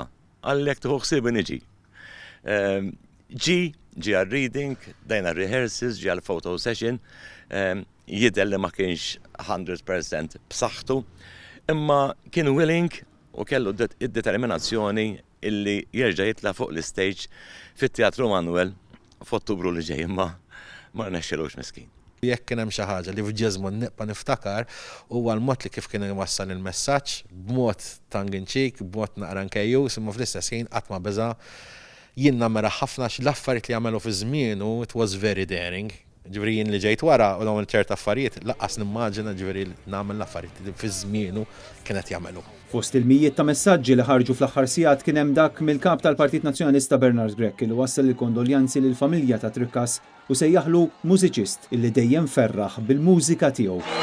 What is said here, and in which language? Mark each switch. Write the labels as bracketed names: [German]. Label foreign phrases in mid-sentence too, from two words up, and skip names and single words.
[Maltese] Għallek tuħu xsibi niġi. Ġi għal-reading, dajna rehearsals, ġi għal- [English] photo session, [Maltese] jidel li ma kienx 100% b'saħħtu, imma kien willing u kellu id-determinazzjoni illi jerġa' jitla' fuq l-stage fit-Teatru Manuel f'Ottubru li ġej, imma ma rnexxilux miskin. Jekk kien hemm xi ħaġa li f'Jesmond nibqa' niftakar huwa l-mod li kif kien iwassal il-messaġġ b'mod [English] tongue in cheek, [Maltese] b'mod naqra nkejjus, imma fl-istess ħin qatt ma beża' jien nagħmel ħafna l-affarijiet li jagħmelu fi żmienu [English] it was very daring. [Maltese] Ġifieri jien li ġejt wara u nagħmel ċerta affarijiet laqqas nimmaġina ġifieri nagħmel l-affarijiet li fi żmienu kienet jagħmelu. Fost il-mijiet ta' messaġġi li ħarġu fl-aħħar sigħat kien hemm dak mill-kap tal-Partit Nazzjonalista Bernard Grech li wassal il-kondoljanzi lill-familja ta' Trickas u sejjaħlu mużiċist illi dejjem ferraħ bil-mużika tiegħu.